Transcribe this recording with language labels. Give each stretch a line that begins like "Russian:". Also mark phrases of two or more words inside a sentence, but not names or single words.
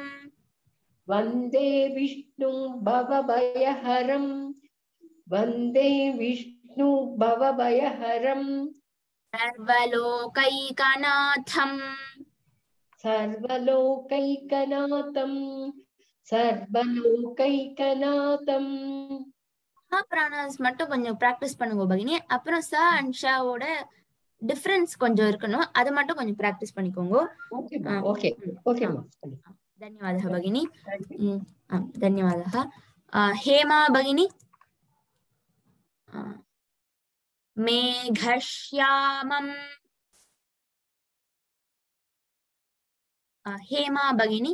Sanskrit: वन्दे विष्णुं भवभयहरं वन्दे विष्णु भवभयहरं सर्वलोकैकनाथम् सर्वलोकैकनाथं सर्वलोकैकनाथं
Tamil: பிராணாஸ் மட்டும் கொஞ்சம் பிராக்டிஸ் பண்ணுங்க பகினி. அப்புறம் ச அண்ட் ஷாவோட டிஃபரன்ஸ் கொஞ்சம் இருக்கணும், அது மட்டும் கொஞ்சம் பிராக்டிஸ் பண்ணிக்கோங்க.
English: OK OK
Sanskrit: धन्यवादः भगिनी. धन्यवादः. हेमा भगिनी. मेघश्यामम् हेमा भगिनी.